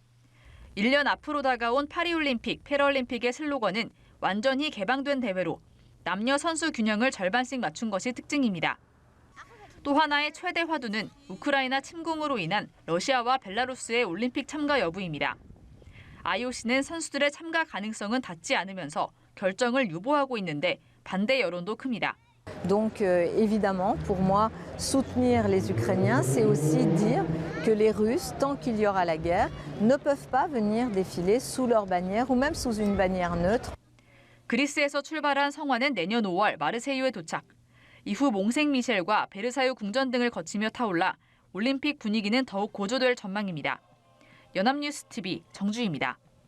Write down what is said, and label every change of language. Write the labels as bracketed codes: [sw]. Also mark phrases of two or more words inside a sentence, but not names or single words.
[ko] 1년 앞으로 다가온 파리올림픽, 패럴림픽의 슬로건은 완전히 개방된 대회로 남녀 선수 균형을 절반씩 맞춘 것이 특징입니다. 또 하나의 최대 화두는 우크라이나 침공으로 인한 러시아와 벨라루스의 올림픽 참가 여부입니다. IOC는 선수들의 참가 가능성은 닿지 않으면서 결정을 유보하고 있는데 반대 여론도 큽니다. [fr] Donc évidemment, pour moi, soutenir les Ukrainiens, c'est aussi dire que les Russes, tant qu'il y aura la guerre, ne peuvent pas venir défiler sous leur bannière ou même sous une bannière neutre. [ko] 그리스에서 출발한 성화는 내년 5월 마르세유에 도착. 이후 몽생미셸과 베르사유 궁전 등을 거치며 타올라 올림픽 분위기는 더욱 고조될 전망입니다. 연합뉴스 TV 정주희입니다.